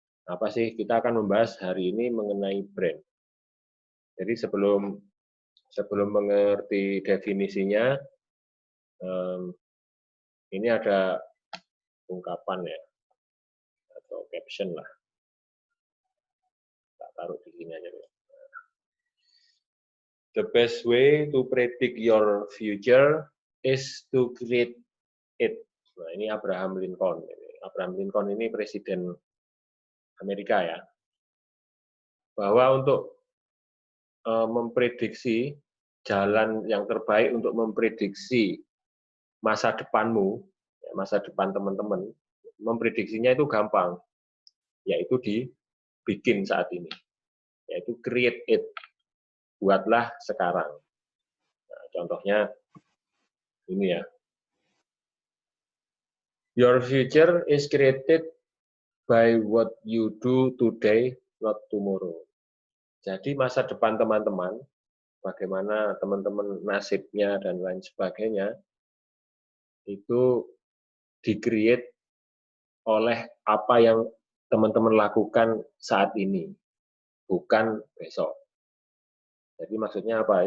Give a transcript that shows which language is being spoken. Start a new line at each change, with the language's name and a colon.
Indonesian: Apa sih, kita akan membahas hari ini mengenai brand. Jadi sebelum mengerti definisinya, ini ada ungkapan ya, atau caption lah. Tak taruh di sini aja.
English: The best way to predict your future is to create it.
Indonesian: Nah, ini Abraham Lincoln. Abraham Lincoln ini presiden Amerika ya. Bahwa untuk memprediksi jalan yang terbaik untuk memprediksi masa depanmu, masa depan teman-teman, memprediksinya itu gampang, yaitu dibikin saat ini, yaitu
English: create it,
Indonesian: buatlah sekarang. Nah, contohnya ini ya,
English: your future is created by what you do today, not tomorrow.
Indonesian: Jadi masa depan teman-teman, bagaimana teman-teman nasibnya dan lain sebagainya, itu di-create oleh apa yang teman-teman lakukan saat ini, bukan besok. Jadi maksudnya apa?